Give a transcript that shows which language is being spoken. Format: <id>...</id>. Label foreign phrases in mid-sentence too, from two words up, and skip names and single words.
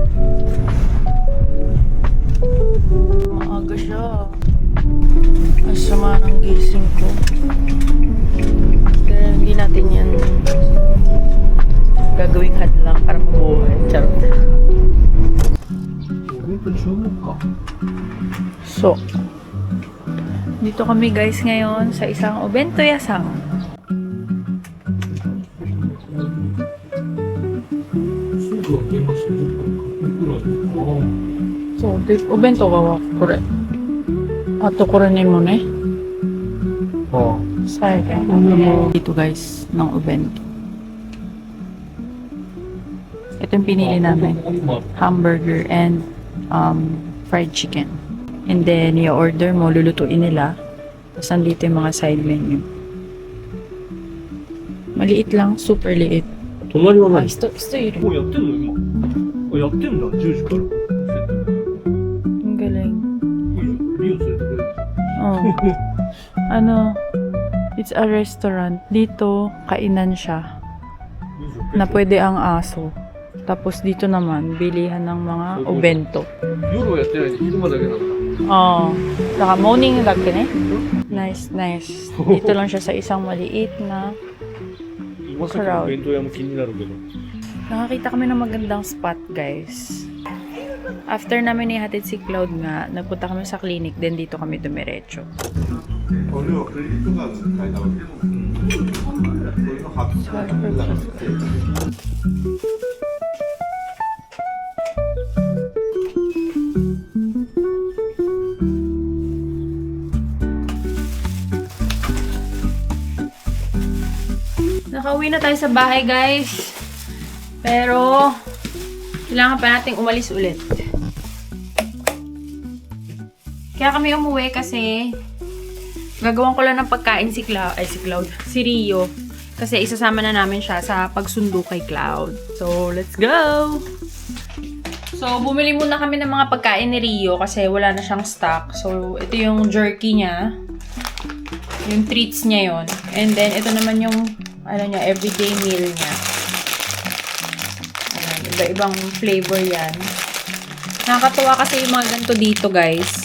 <tl>Maaga siya. Ang sama ng gising ko. Pero hindi natin yan gagawing hadlang para mabuhay. Charot.</tl> <ja>本当に注目か。</ja> <tl>So, dito kami guys ngayon sa isang Obento Yasang. So,</tl> <ja>お弁当がこれ. あとこれにもね.</ja> <tl>Dito guys, ng Obento. Ito yung pinili namin.</tl> <en>Hamburger and fried chicken. And then,</en> <tl>i-order mo, lulutuin nila. Tapos, nandito yung mga side menu. Maliit lang, super liit.</tl> <ja>隣は何？人いる。もうやってんの今。あ、やってんだ。10時から。</ja> <tl>Ang galing.</tl> <ja>いいじゃん。リオ連れてくれる。</ja> <tl>Oh. Ano,</tl> <en>It's a restaurant.</en> <tl>Dito, kainan siya. Na pwede ang aso. Tapos dito naman, bilihan ng mga obento.</tl> <ja>夜はやってないで昼間だけなんだ。</ja> <tl>Oo. Saka morning lang din eh.</tl> <en>Nice, nice.</en> <tl>Dito lang siya sa isang maliit na</tl> <ja>まさかの弁当屋も気になるけど。</ja> <tl>nakakita kami ng magandang spot, guys. After namin ihatid si Cloud nga, nagpunta kami sa clinic, then dito kami dumiretso.</tl> <ja>これはクレジットカードで買えたわけこれの発送だからって</ja> <tl>Nakauwi na tayo sa bahay, guys. Pero, kailangan pa nating umalis ulit. Kaya kami umuwi kasi gagawin ko lang ng pagkain si Rio. Kasi isasama na namin siya sa pagsundo kay Cloud.</tl> <en>So, let's go!</en> <tl>So, bumili muna kami ng mga pagkain ni Rio kasi wala na siyang stock. So, ito yung jerky niya. Yung treats niya yon.</tl> <en>And then,</en> <tl>ito naman yung</tl> <en>everyday meal</en> <tl>niya. Ayan, iba-ibang flavor yan. Nakakatuwa kasi yung mga ganito dito, guys.</tl>